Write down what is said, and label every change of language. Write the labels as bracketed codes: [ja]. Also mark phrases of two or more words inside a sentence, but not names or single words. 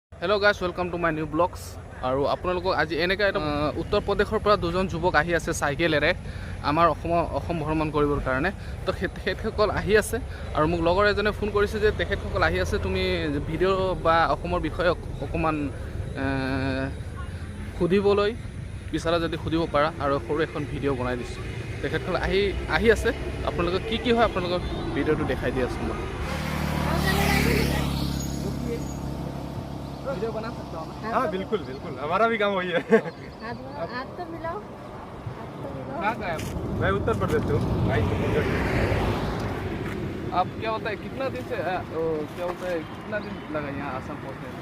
[en] hello guys, welcome to my new vlogs. [as] और আপোনালোকক আজি এনেকৈ এটা উত্তৰ প্ৰদেশৰ পৰা দুজন যুৱক আহি আছে চাইকেলেৰে আমাৰ অসম ভ্ৰমণ কৰিবৰ কাৰণে। তো তেখেতসকল আহি আছে আৰু মোক লগৰ এজনে ফোন কৰিছে যে তেখেতসকল আহি আছে, তুমি ভিডিঅ' বা অসমৰ বিষয়ে অকণমান সুধিবলৈ বিচাৰা যদি সুধিব পাৰা, আৰু সৰু এখন ভিডিঅ' বনাই দিছোঁ। তেখেতসকল আহি আছে, আপোনালোকে কি হয় আপোনালোকক ভিডিঅ'টো দেখাই দি আছোঁ মই। [hi] वीडियो बना सकता हूँ ना? हाँ बिल्कुल बिल्कुल, हमारा भी काम वही है। हाथ तो मिलाओ। कहाँ का है आप? मैं उत्तर प्रदेश से हूँ। आप क्या होता है कितना दिन से क्या होता है कितना दिन लगा यहाँ आसाम पहुँचने में?